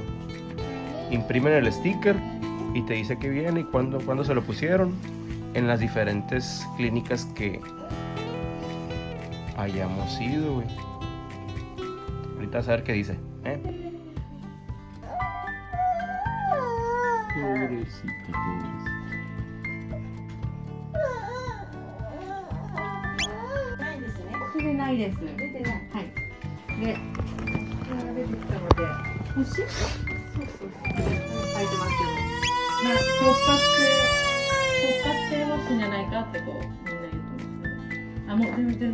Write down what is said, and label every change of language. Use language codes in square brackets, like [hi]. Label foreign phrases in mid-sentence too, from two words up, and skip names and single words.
[es] Imprimen el sticker y te dice que viene y cuándo se lo pusieron en las diferentes clínicas que hayamos ido, güey. Ahorita vas a ver qué dice, ¿eh? Pobrecito. [ja] それないです。出てない。はい。で、これが出てきたので、星？そう。書いてますけど。突発性発疹じゃないかってこうみんな言ってます。あ、もう全然。